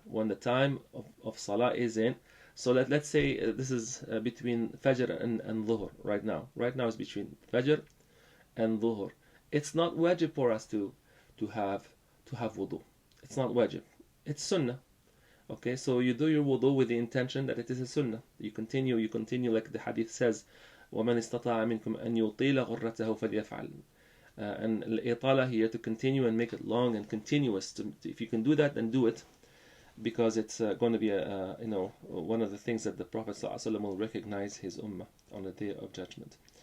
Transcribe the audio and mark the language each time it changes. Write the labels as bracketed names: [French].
[English] When the time of salah is in. So let's say this is between Fajr and Dhuhr right now. Right now it's between Fajr and Dhuhr. It's not wajib for us to have wudu. It's not wajib. It's sunnah. Okay, so you do your wudu with the intention that it is a sunnah. You continue like the hadith says, [Arabic] وَمَنْ اسْتَطَاعَ مِنْكُمْ أَنْ يُطِيلَ غُرَّتَهُ فَلْيَفْعَلْ. [English] And al-itala here, to continue and make it long and continuous. If you can do that, then do it, because it's going to be one of the things that the Prophet ﷺ will recognize his ummah on the Day of Judgment.